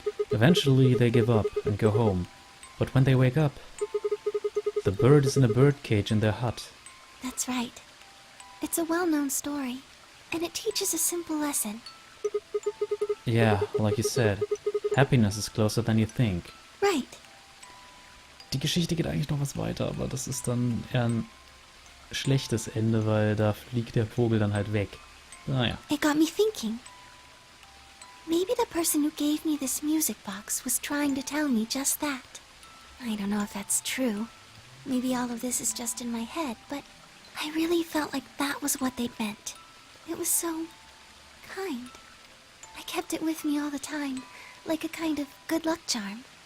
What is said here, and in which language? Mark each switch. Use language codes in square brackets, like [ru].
[en] Eventually, they give up and go home, but when they wake up, the bird is in a birdcage in their hut. That's right. It's a well-known story, and it teaches a simple lesson. Yeah, like you said, happiness is closer than you think. Right. [de] Die Geschichte geht eigentlich noch was weiter, aber das ist dann eher ein schlechtes Ende, weil da fliegt der Vogel dann halt weg. Naja. [en] It got me thinking. Maybe the person who gave me this music box was trying to tell me just that. I don't know if that's true. Maybe all of this is just in my head, but I really felt like that was what they meant. It was so kind. I kept it with me all the time, like a kind of good luck charm.